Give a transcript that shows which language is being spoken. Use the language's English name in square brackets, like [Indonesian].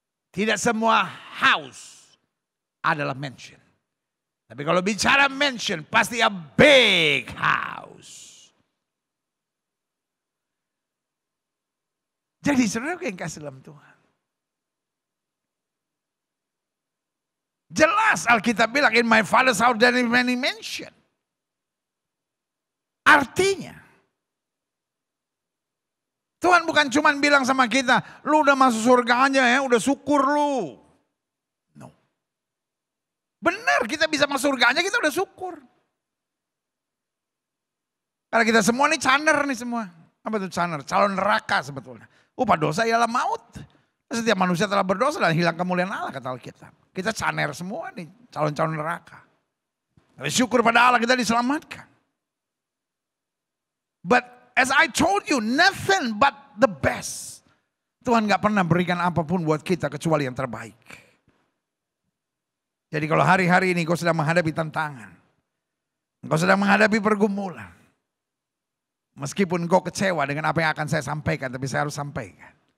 [Indonesian] Tidak semua house adalah mansion. Tapi kalau bicara mansion pasti [English] a big house. [Indonesian] Jadi saudara yang kasih dalam Tuhan. Jelas Alkitab bilang [English] in my father's house there is many mansion. [Indonesian] Artinya Tuhan bukan cuma bilang sama kita, lu udah masuk surga aja ya, udah syukur lu. [English] No. [Indonesian] Benar kita bisa masuk surga aja kita udah syukur. Karena kita semua nih caner nih semua. Apa itu caner? Calon neraka sebetulnya. Upah dosa ialah maut. Setiap manusia telah berdosa dan hilang kemuliaan Allah kata Alkitab. Kita caner semua nih, calon-calon neraka. Tapi syukur pada Allah kita diselamatkan. [English] But as I told you, nothing but the best. [Indonesian] Tuhan gak pernah berikan apapun buat kita kecuali yang terbaik. Jadi kalau hari-hari ini kau sedang menghadapi tantangan. Kau sedang menghadapi pergumulan. Meskipun kau kecewa dengan apa yang akan saya sampaikan, tapi saya harus sampaikan.